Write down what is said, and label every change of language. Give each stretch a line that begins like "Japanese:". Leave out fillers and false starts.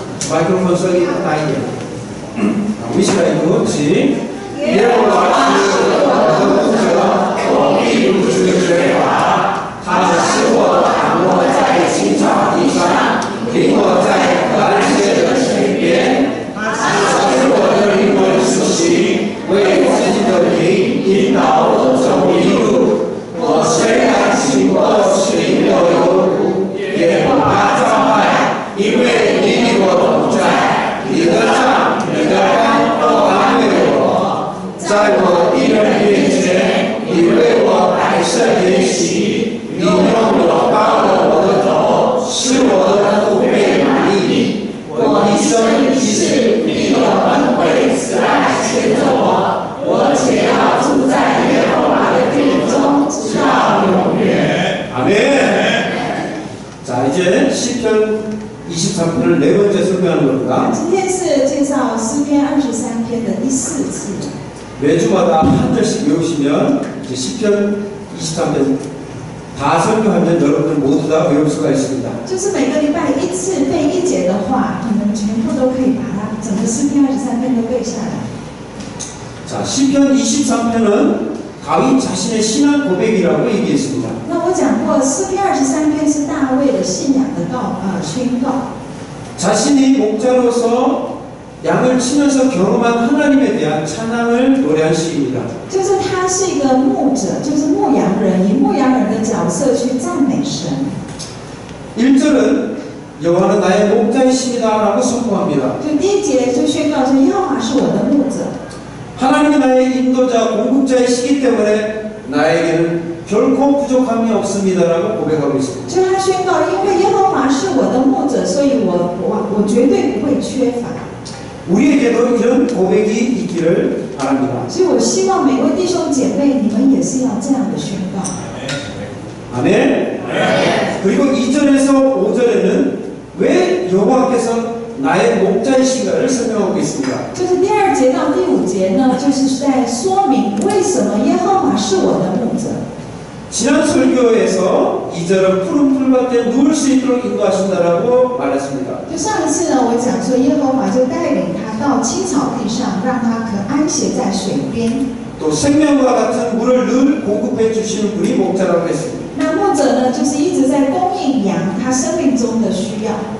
Korean: 마이크로폰 소리 다이게. 위시라이브 시.
Chinese: 예호와是我的牧者，我必不知缺乏。他使我躺卧在青草地上，领我在可安歇的水边。他使我的灵魂苏醒，为自己的名引导我走义路。我虽然行过死荫的幽谷，也不怕遭害，因为你与我同在。你的杖，你的竿都安慰我。在我敌人面前，你为我摆设筵席，你用我包了我的头，使我的腹背满意。我一生一世必有恩惠慈爱牵着我，我且要住在耶和华的殿中，直到永远。
Korean: 아멘. 자, 이제 시편 23편을 네 번째 설명하는 겁니다.
Chinese: 今天是介绍诗篇23篇的第4次。
Korean: 매주마다 한 절씩 외우시면 이제 시편 23편 다 설교하면 여러분들 모두 다 외울 수가 있습니다.
Chinese: 就是每个礼拜一次背一节的话，你们全部都可以把它整个诗篇23篇都背下来。
Korean: 자, 시편 23편은 다윗 자신의 신앙 고백이라고 얘기했습니다.
Chinese: 那我讲过，诗篇23篇是大卫的信仰的宣告。
Korean: 자신이 목자로서 양을 치면서 경험한 하나님에 대한 찬양을 노래한 시입니다.
Chinese: 就是他是一个牧者，就是牧羊人，以牧羊人的角色去赞美神。
Korean: 1절은 여호와는 나의 목자이십니다 라고 선포합니다.
Chinese: 就第一节就宣告说，耶和华是我的牧者。
Korean: 하나님이 나의 인도자, 공급자이시기 때문에 나에게는 결코 부족함이 없습니다라고 고백하고 있습니다.
Chinese: 就他宣告，因为耶和华是我的牧者，所以我绝对不会缺乏。
Korean: 우리에게도 이런 고백이 있기를 바랍니다.
Chinese: 所以我希望每位弟兄姐妹，你们也是要这样的宣告。
Korean: 아멘. 그리고 2절에서 5절에는 왜 여호와께서 나의 목자이신가를 설명하고 있습니다.
Chinese: 就是第2节到第5节呢，就是在说明为什么耶和华是我的牧者。
Korean: 지난 설교에서 2절은 푸른 풀밭에 누울 수 있도록 인도하신다라고 말했습니다.
Chinese: 就上一次呢，我讲说耶和华就带领他到青草地上，让他可安歇在水边。
Korean: 또 생명과 같은 물을 늘 공급해 주시는 분이 목자라고 했습니다.
Chinese: 那牧者呢，就是一直在供应羊他生命中的需要。